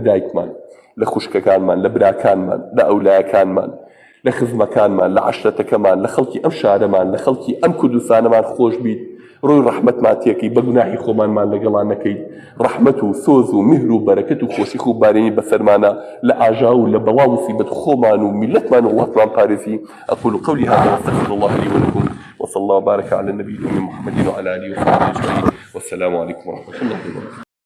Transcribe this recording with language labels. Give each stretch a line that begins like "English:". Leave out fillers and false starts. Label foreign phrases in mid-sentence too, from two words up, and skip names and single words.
Central Kurdish: دایکمان لە خوشکەکانمان لە براکانمان لە ئەولایەکانمان لە خزمەکانمان لە عەشرەتەکەمان لە خەڵکی ئەم شارەمان لە خەڵکی ئەم کوردستانەمان خۆش بیت ڕۆی ڕەحمەتمان تێکەی بە گوناحی خۆمانمان لەگەڵان نەکەیت ڕەحمەت و سۆز و میهر و بەرەکەت و خۆشی خوب بارێنی بەسەرمانە لە ئاژا و لە بەڵا موسیبەت خۆمان و میلەتمان و وڵاتمان پارێزی
Arabic: أقول قولي هذا واستغفر الله لي ولكم وصلى الله وبارك على النبي محمد وعلى آله وصحبه أجمعين والسلام عليكم ورحمة الله وبركاته